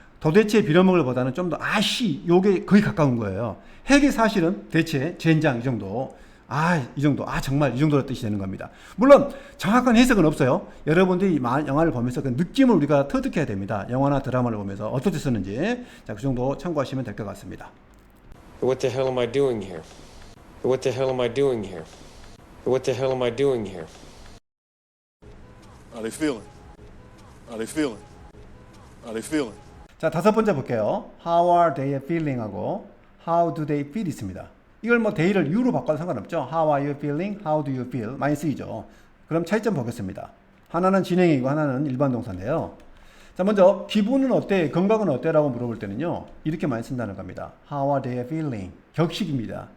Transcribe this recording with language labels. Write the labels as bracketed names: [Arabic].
[Korean] 도대체 빌어먹을 보다는 좀 더 아씨 요게 거의 가까운 거예요. 핵이 사실은 대체 젠장 이 정도 이 정도 정말 이 정도로 뜻이 되는 겁니다. 물론 정확한 해석은 없어요. 여러분들이 영화를 보면서 그 느낌을 우리가 터득해야 됩니다. 영화나 드라마를 보면서 어떻게 쓰는지 자, 그 정도 참고하시면 될 것 같습니다. [English] What the hell am I doing here? What the hell am I doing here? What the hell am I doing here? How they feeling? How they feeling? How they feeling? [Korean] 자, 다섯 번째 볼게요. [English] How are they feeling [Korean] 하고 [English] How do they feel [Korean] 있습니다. 이걸 뭐 day를 you로 바꿔도 상관없죠. [English] How are you feeling? How do you feel? [Korean] 많이 쓰이죠. 그럼 차이점 보겠습니다. 하나는 진행이고 하나는 일반 동사인데요. 자, 먼저 기분은 어때? 건강은 어때? 라고 물어볼 때는요. 이렇게 많이 쓴다는 겁니다. [English] How are they feeling? [Korean] 격식입니다.